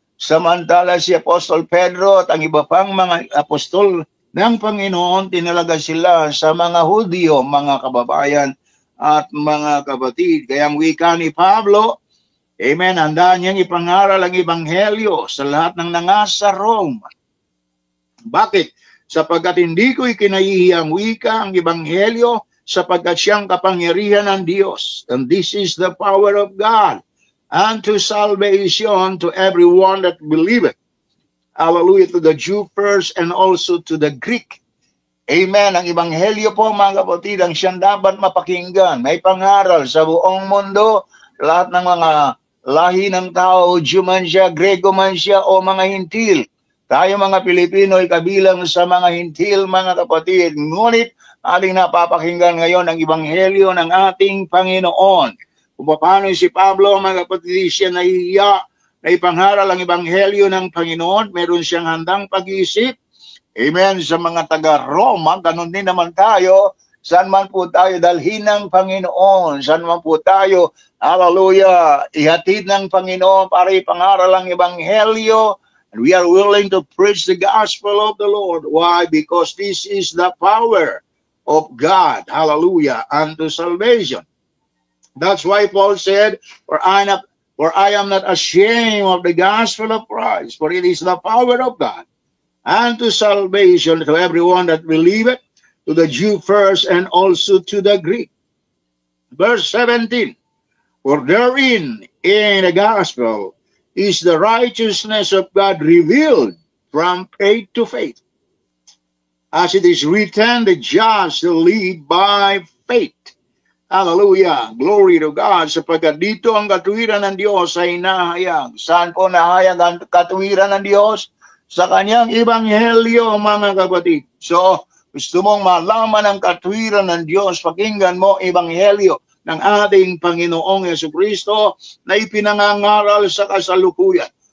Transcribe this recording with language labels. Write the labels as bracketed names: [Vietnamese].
[Filipino] Samantala si Apostol Pedro at ang iba pang mga apostol ng Panginoon, tinalaga sila sa mga Hudyo, mga kababayan at mga kapatid. Kaya ang wika ni Pablo, amen, handa niyang ipangaral ang ebanghelyo sa lahat ng nangasa Rome. Bakit? Sapagkat hindi ko ikinahihiyang wika ang ebanghelyo, sapagkat siyang kapangyarihan ng Diyos. [English] And this is the power of God unto salvation to everyone that believeth. Hallelujah, to the Jew first and also to the Greek. Amen. [Filipino] Ang ebanghelyo po, mga kapatid, ang siyang dapat mapakinggan. May pangaral sa buong mundo, lahat ng mga lahi ng tao, Jew man siya, Grego man siya, o mga Hintil. Tayo mga Pilipino ay kabilang sa mga Hintil, mga kapatid. Ngunit ating napapakinggan ngayon ang ebanghelyo ng ating Panginoon. Kung paano si Pablo, mga kapatid, siya nahihiya na ipangaral ang ebanghelyo ng Panginoon, meron siyang handang pag-iisip. Amen. Sa mga taga-Roma, ganun din naman tayo. Saan man po tayo dalhin ng Panginoon, saan man po tayo, hallelujah, ihatid ng Panginoon para ipangaral ang ebanghelyo [English] And we are willing to preach the gospel of the Lord. Why? Because this is the power of God, hallelujah, unto salvation. That's why Paul said, for I am not ashamed of the gospel of Christ, for it is the power of God unto salvation to everyone that believeth, to the Jew first, and also to the Greek. Verse 17, for therein, in the gospel, is the righteousness of God revealed from faith to faith. As it is written, the just shall live by faith. Hallelujah. Glory to God. [Filipino] Sapagkat dito ang katuwiran ng Diyos ay nahayag. Saan po nahayag ang katuwiran ng Diyos? Sa kanyang ebanghelyo, mga kapatid. So, gusto mong malaman ang katuwiran ng Diyos, pakinggan mo ebanghelyo ng ating Panginoong Jesucristo na ipinangangaral sa kasalukuyan.